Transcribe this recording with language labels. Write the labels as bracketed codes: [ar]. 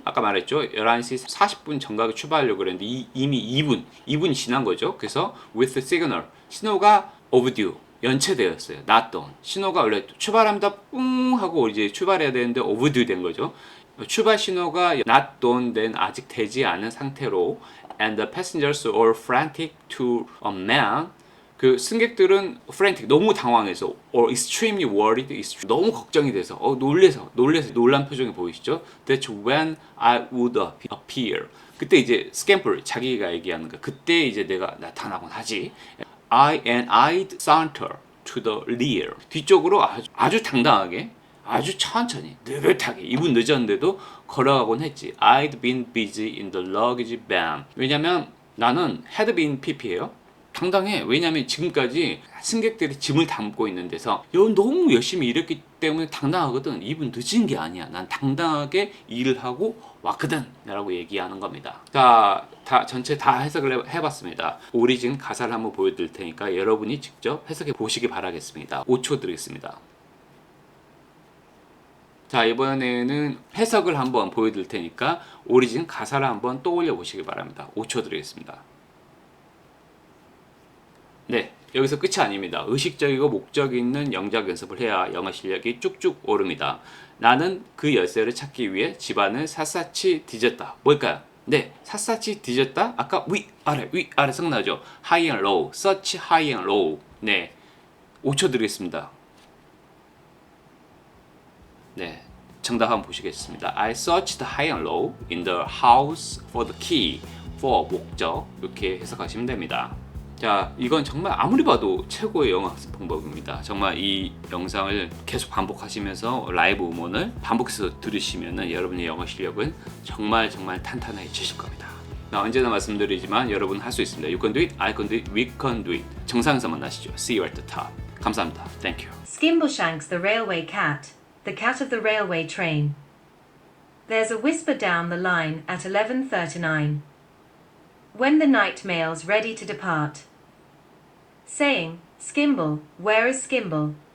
[ko] 아까 말했죠. 11시 40분 정각에 출발하려고 그랬는데 이미 2분 지난 거죠. 그래서 with the signal. 신호가 overdue. 연체되었어요. not done. 신호가 원래 출발합니다. 뿡 하고 이제 출발해야 되는데 overdue 된 거죠. 출발 신호가 not done 된 아직 되지 않은 상태로 [en] and the passengers were frantic to a man. [ko] 그 승객들은 frantic 너무 당황해서 [en] or extremely worried [ko] 너무 걱정이 돼서 놀래서 놀란 표정이 보이시죠? [en] That's when I would appear. [ko] 그때 이제 scamper 자기가 얘기하는 거. 그때 이제 내가 나타나곤 하지. [en] I'd saunter to the rear. [ko] 뒤쪽으로 아주 당당하게 아주 천천히 느긋하게 2분 늦었는데도 걸어가곤 했지. [en] I'd been busy in the luggage van. [ko] 왜냐면 나는 had been pp예요. 당당해. 왜냐면 지금까지 승객들이 짐을 담고 있는 데서 너무 열심히 일했기 때문에 당당하거든. 2분 늦은 게 아니야. 난 당당하게 일을 하고 왔거든 라고 얘기하는 겁니다. 자, 전체 다 해석을 해봤습니다. 오리진 가사를 한번 보여드릴 테니까 여러분이 직접 해석해 보시기 바라겠습니다. 5초 드리겠습니다. 자, 이번에는 해석을 한번 보여드릴 테니까 오리진 가사를 한번 떠올려 보시기 바랍니다. 5초 드리겠습니다. 네, 여기서 끝이 아닙니다. 의식적이고 목적 있는 영작 연습을 해야 영어 실력이 쭉쭉 오릅니다. 나는 그 열쇠를 찾기 위해 집안을 샅샅이 뒤졌다. 뭘까요? 네, 샅샅이 뒤졌다. 아까 위아래 생각나죠? [en] high and low, search high and low. [ko] 네, 5초 드리겠습니다. 네, 정답 한번 보시겠습니다. [en] I searched high and low in the house for the key [ko] for 목적 이렇게 해석하시면 됩니다. 자, 이건 정말 아무리 봐도 최고의 영어 학습 방법입니다. 정말 이 영상을 계속 반복하시면서 라이브 음원을 반복해서 들으시면 여러분의 영어 실력은 정말 탄탄해지실 겁니다. 언제나 말씀드리지만 여러분 할 수 있습니다. [en] You can do it, I can do it, we can do it. [ko] 정상에서 만나시죠. [en] See you at the top. [ko] 감사합니다. [en] Thank you. Skimbleshanks the railway cat, the cat of the railway train. There's a whisper down the line at 11:39. When the night mail's ready to depart, saying, Skimble, where is Skimble?